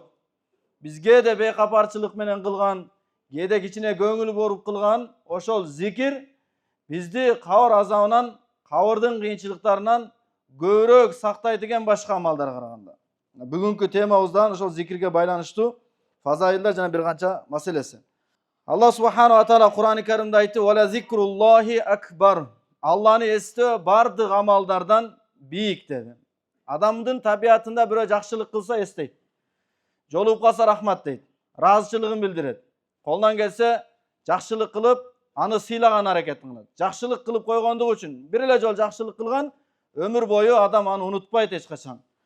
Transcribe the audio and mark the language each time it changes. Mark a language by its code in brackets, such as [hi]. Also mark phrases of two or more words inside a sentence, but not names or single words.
[ky] Бизге де бейкапарчылык менен кылган, кээде кичине көңүл буруп кылган ошол зикир бизди кабыр азабынан, кабырдын кыйынчылыктарынан көбүрөөк сактай деген башка амалдарга караганда. Бүгүнкү темабыздан ошол зикирге байланыштуу фазаилдар жана бир канча маселеси. Алла [ar] سبحانه وتعالى [ky] Кур'ан-ы Каримде айтты: [ar] "ولذكر الله أكبر." [ky] Алланы эстөө бардык амалдардан бийик деди. Адамдын табиятында бирөө жакшылык кылса эстейт. Жолугуп калса рахмат дейт. Ыраазычылыгын билдирет. Колунан келсе жакшылык кылып, аны сыйлаган аракетин кылат. Жакшылык кылып койгондугу үчүн бир эле жол жакшылык кылган, өмүр бою адам аны унутпайт эч качан.